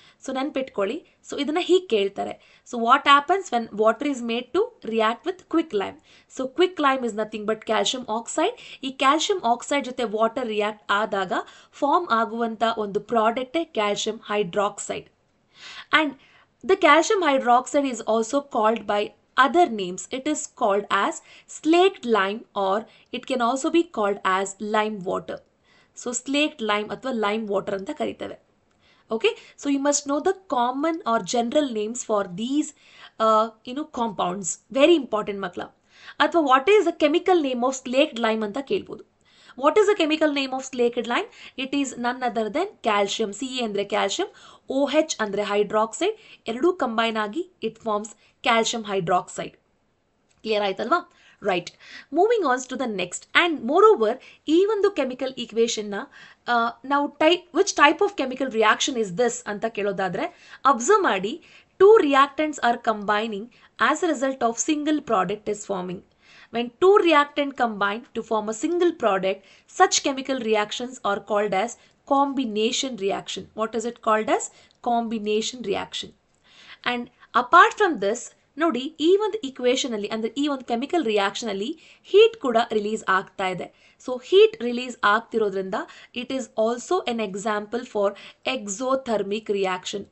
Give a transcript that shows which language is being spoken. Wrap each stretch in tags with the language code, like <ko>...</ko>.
<kn>So ನೆನ್ಪಿಟ್ಕೊಳ್ಳಿ, so ಇದನ್ನು ಹೀಗೆ ಕೇಳ್ತಾರೆ.</kn> <en>So what happens when water is made to react with quick lime. So quick lime is nothing but calcium oxide.</en> <kn>ಈ calcium oxide ಜೊತೆ water react ಆದಾಗ form ಆಗುವಂಥ ಒಂದು ಪ್ರಾಡಕ್ಟೇ calcium hydroxide.</kn> <en>And the calcium hydroxide is also called by other names. It is called as slaked lime or it can also be called as lime water. So slaked lime ಅಥವಾ lime water</en> <kn>ಅಂತ ಕರೀತೇವೆ.</kn> <en>Okay, so you must know the common or general names for these compounds. Very important ಮಕ್ಕಳ. ಅಥವಾ what is the chemical name of slaked lime</en> <kn>ಅಂತ ಕೇಳ್ಬೋದು.</kn> <en>What is the chemical name of slaked lime? It is none other than calcium.</en> <kn>Ca ಅಂದರೆ calcium, OH ಅಂದರೆ hydroxide, ಎರಡೂ combine ಆಗಿ</kn> <en>It forms calcium hydroxide.</en> <kn>Clear ಆಯ್ತಲ್ವಾ? Right.</kn> <en>Moving on to the next. And moreover</en> <kn>ಈ ಒಂದು chemical ಈಕ್ವೇಷನ್ನ ನಾವು</kn> <en>which type of chemical reaction is this</en> <kn>ಅಂತ ಕೇಳೋದಾದರೆ, observe ಮಾಡಿ,</kn> <en>2 reactants are combining as a result of single product is forming. When 2 reactants combine to form a single product, such chemical reactions are called as combination reaction. What is it called as? Combination reaction. And apart from this,</en> <kn>ನೋಡಿ, ಈ ಒಂದು equation ಅಲ್ಲಿ ಅಂದರೆ ಈ ಒಂದು chemical reaction ಅಲ್ಲಿ heat ಕೂಡ release ಆಗ್ತಾ ಇದೆ. So heat release ಆಗ್ತಿರೋದ್ರಿಂದ</kn> <en>It is also an example for exothermic reaction.</en>